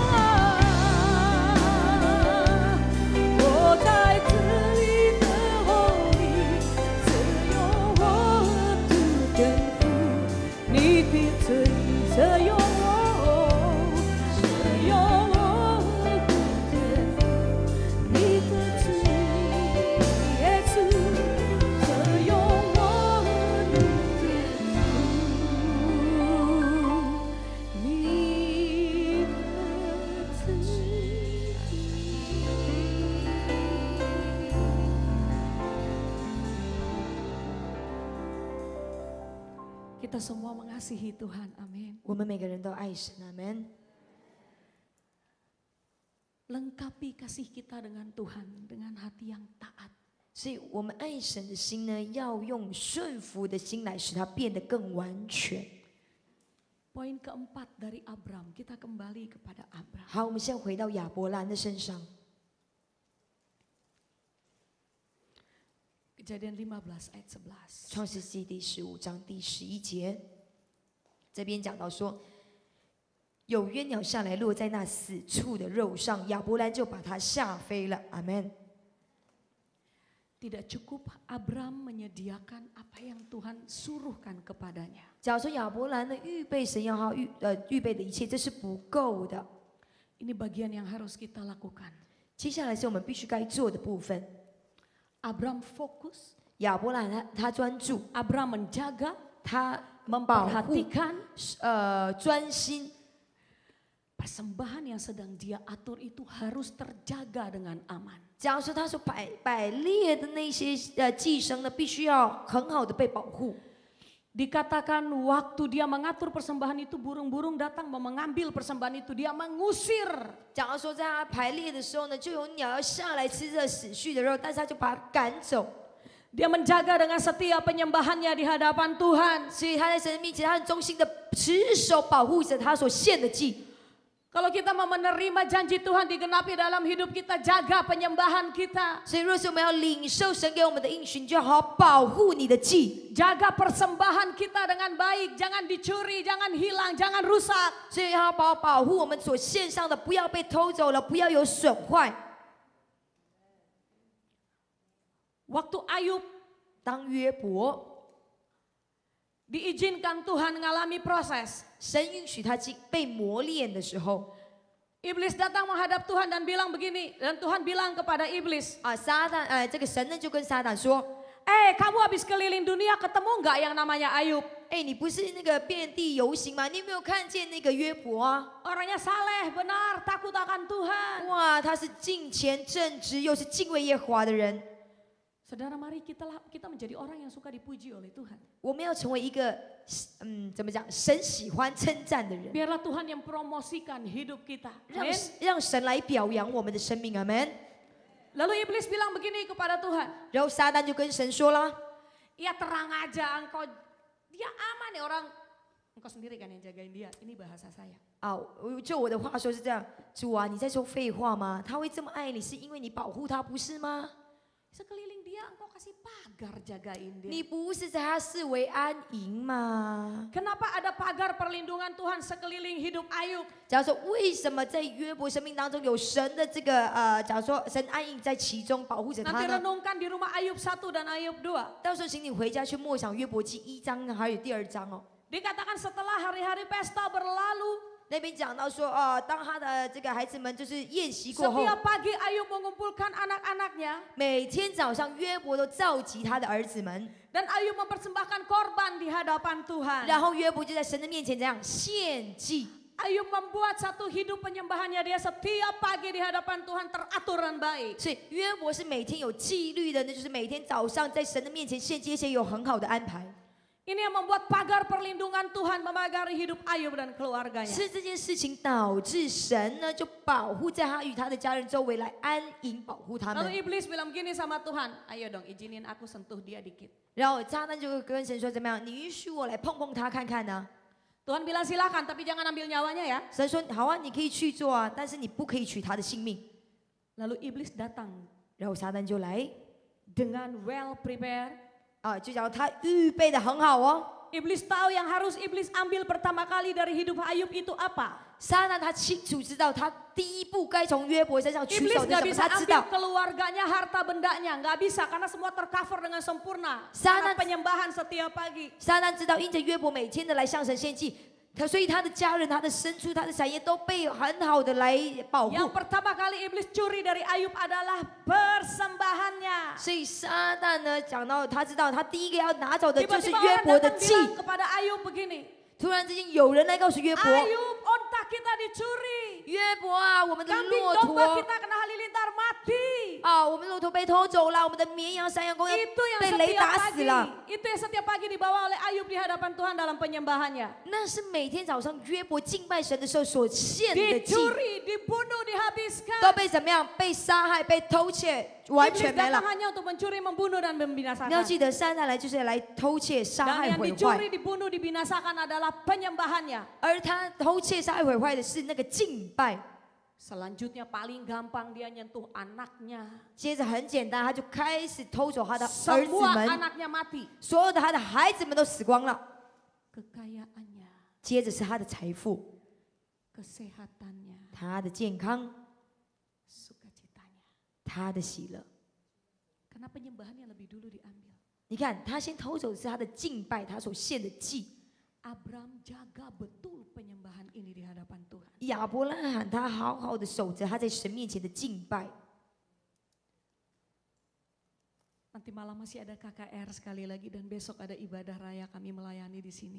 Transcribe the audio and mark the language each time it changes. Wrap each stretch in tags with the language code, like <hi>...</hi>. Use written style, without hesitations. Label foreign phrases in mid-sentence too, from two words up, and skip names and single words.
<zh>我在这里等候你，只有我的天父，你的旨意，只有我，只有我的天父，你的旨意，耶稣，只有我的天父。你的旨意。</zh> <id>Kita semua mengasihi Tuhan, amin.</id> <zh>我们每个人都爱神，阿门。</zh> <id>Lengkapi kasih kita dengan Tuhan dengan hati yang taat.</id> <zh>所以我们爱神的心呢，要用顺服的心来使它变得更完全。</zh> <id>Poin keempat dari Abram, kita kembali kepada Abram.</id> <zh>好，我们现在回到亚伯兰的身上，</zh> <id>Kejadian 15 ayat 11.</id> <zh>创世纪第15章第11节，这边讲到说，有鸳鸟下来落在那死处的肉上，亚伯兰就把它吓飞了。阿门。</zh> <id>Tidak cukup Abram menyediakan apa yang Tuhan suruhkan kepadanya.</id> <zh>假如说亚伯兰呢预备神要他预备的一切，这是不够的。</zh> <id>Ini bagian yang harus kita lakukan.</id> <zh>接下来是我们必须该做的部分。</zh> <id>Abram fokus,</id> <zh>亚伯兰他专注，</zh> <id>Abram menjaga,</id> <zh>他保护，</zh> <id>memperhatikan</id> <zh>专心。</zh> <id>persembahan yang sedang dia atur itu harus terjaga dengan aman.</id> <zh>假如说他所摆列的那些祭牲呢，必须要很好的被保护。</zh> <id>Dikatakan waktu dia mengatur persembahan itu burung-burung datang mengambil persembahan itu, dia mengusir.</id> <zh>假如说在他排列的时候呢，就有鸟要下来吃这死去的肉，但是他就把它赶走。</zh> <id>Dia menjaga dengan setia penyembahannya di hadapan Tuhan.</id> <zh>所以他在神的面前，他很忠心的持守保护着他所献的祭。</zh> <id>Kalau kita mau menerima janji Tuhan digenapi dalam hidup kita, jaga penyembahan kita.</id> <zh>所以若是我们要领受神给我们的应许，你就要好好保护你的祭，</zh> <id>Jaga persembahan kita dengan baik, jangan dicuri, jangan hilang, jangan rusak.</id> <zh>所以要好好保护我们所献上的，不要被偷走了，不要有损坏。</zh> <id>Waktu Ayub</id> <zh>当约伯</zh> <id>diizinkan Tuhan mengalami proses.</id> <zh>神允许他被磨练的时候，</zh> <id>Iblis datang menghadap Tuhan dan bilang begini, dan Tuhan bilang kepada iblis,</id> <zh>撒旦这个神呢就跟撒旦说，</zh> <id>kamu habis keliling dunia ketemu nggak yang namanya Ayub?</id> <zh>你不是那个遍地游行吗？你有没有看见那个约伯啊？</zh> <id>Orangnya saleh, benar, takut akan Tuhan.</id> <zh>哇，他是敬虔正直，又是敬畏耶和华的人。</zh> <id>Saudara, mari kita menjadi orang yang suka dipuji oleh Tuhan.</id> <zh>我们要成为一个怎么讲，神喜欢称赞的人，</zh> <id>Biarlah Tuhan yang promosikan hidup kita.</id> <zh>让</zh> <id>Amin.</id> <zh>让神来表扬我们的生命，阿门。</zh> <id>Lalu iblis bilang begini kepada Tuhan.</id> <zh>然后撒旦就跟神说了</zh> <id>Ya terang aja engkau, dia aman ya orang. Engkau sendiri kan yang jagain dia. Ini bahasa saya.</id> <zh>啊，就我的话说是这样，主啊，你在说废话吗？他会这么爱你，是因为你保护他，不是吗？</zh> <id>Sekeliling dia engkau kasih pagar jagain dia.</id> <zh>你不是在他四围安营吗？</zh> <id>Kenapa ada pagar perlindungan Tuhan sekeliling hidup Ayub?</id> <zh>假如说为什么在约伯生命当中有神的这个假如说神安营在其中保护着他</zh> <id>Nanti</id> <zh>呢？</zh> <id>renungkan di rumah Ayub 1 dan Ayub 2.</id> <zh>到时候请你回家去默想约伯记1章还有第2章哦。</zh> <id>Dikatakan setelah hari-hari pesta berlalu,</id> <zh>那边讲到说，当他的这个孩子们就是宴席过后，</zh> <id>setiap pagi Ayub mengumpulkan anak-anaknya</id> <zh>每天早上约伯都召集他的儿子们，</zh> <id>dan Ayub mempersembahkan korban di hadapan Tuhan.</id> <zh>然后约伯就在神的面前怎样献祭。</zh> <id>Ayub membuat satu hidup penyembahannya, dia setiap pagi di hadapan Tuhan teratur dan baik.</id> <zh>所以约伯是每天有纪律的，那就是每天早上在神的面前献祭，而且有很好的安排。</zh> <id>Ini yang membuat pagar perlindungan Tuhan memagari hidup Ayub dan keluarganya.</id> <zh>是这件事情导致神呢就保护在他与他的家人周围来安营保护他</zh> <id>Lalu</id> <zh>们。</zh> <id>iblis bilang gini sama Tuhan, ayo dong izinin aku sentuh dia dikit.</id> <zh>然后撒旦就跟神说怎么样？你允许我来碰碰他看看呢？</zh> <id>Tuhan bilang silakan tapi jangan ambil nyawanya ya.</id> <zh>神说好啊，你可以去做啊，但是你不可以取他的性命。</zh> <id>Lalu iblis datang</id> <zh>然后撒旦就来</zh> <en>dengan well prepared.</en> <zh>就讲他预备的很好哦。</zh> <id>Iblis tahu yang harus iblis ambil pertama kali dari hidup Ayub itu apa?</id> <zh>撒旦他清楚知道他第一步该从约伯身上取</zh> <id>Iblis</id> <zh>手的</zh> <id>gak</id> <zh>什么，</zh> <id>bisa</id> <zh>他知</zh> <id>ambil</id> <zh>道。</zh> <id>keluarganya, harta bendanya, nggak bisa karena semua tercover dengan sempurna. Sangat- Karena penyembahan setiap pagi.</id> <zh>撒旦知道，因着约伯每天的来向神献祭，所以他的家人、他的牲畜、他的产业都被很好的来保护。</zh> <id>Yang pertama kali iblis curi dari Ayub adalah persembahannya.</id> <zh>所以撒旦呢，讲到他知道，他第一个要拿走的就是</zh> <id>Tiba-tiba</id> <zh>约</zh> <id>orang</id> <zh>伯的</zh> <id>datang</id> <zh>祭。</zh> <id>bilang kepada Ayub begini,</id> <zh>突然之间，有人来告诉约伯，</zh> <id>Ayub onta kita dicuri,</id> <zh>约伯啊，我们的</zh> <id>kambing</id> <zh>骆</zh> <id>domba</id> <zh>驼</zh> <id>kita kena halilintar mati.</id> <zh>我们骆驼被偷走了，我们的绵羊、山羊公羊</zh> <id>Itu yang</id> <zh>被雷</zh> <id>setiap</id> <zh>打死</zh> <id>pagi,</id> <zh>了。</zh> <id>itu yang setiap pagi dibawa oleh Ayub di hadapan Tuhan dalam penyembahannya.</id> <zh>那是每天早上约伯敬拜神的时候所献的祭，</zh> <id>Dicuri, dibunuh, dihabiskan.</id> <zh>都被怎么样？被杀害、被偷窃，完</zh> <id>Iblis</id> <zh>全没</zh> <id>datang</id> <zh>了。</zh> <id>hanya untuk mencuri, membunuh dan</id> <zh>你要</zh> <id>membinasakan.</id> <zh>记得，撒旦来就是来偷窃、杀</zh> <id>Dan</id> <zh>害、</zh> <id>yang</id> <zh>毁</zh> <id>dicuri,</id> <zh>坏，</zh> <id>dibunuh, dibinasakan adalah penyembahannya.</id> <zh>而他偷窃、杀害、毁坏的是那个敬拜。</zh> <id>Selanjutnya paling gampang dia nyentuh anaknya.</id> <zh>接着很简单，他就开始偷走他的儿子</zh> <id>Semua</id> <zh>们，</zh> <id>anaknya mati.</id> <zh>所有的他的孩子们都死光了。</zh> <id>Kekayaannya,</id> <zh>接着是他的财富、</zh> <id>kesehatannya,</id> <zh>他的健康、</zh> <id>sukacitanya.</id> <zh>他的喜乐。</zh> <id>Karena penyembahannya lebih dulu diambil.</id> <zh>你看，他先偷走的是他的敬拜，他所献的祭。</zh> <id>Abram jaga betul penyembahan ini di hadapan Tuhan.</id> <zh>亚伯拉罕他好好的守着他在神面前的敬拜。</zh> <id>Nanti malam masih ada KKR sekali lagi dan besok ada ibadah raya kami melayani di sini.</id>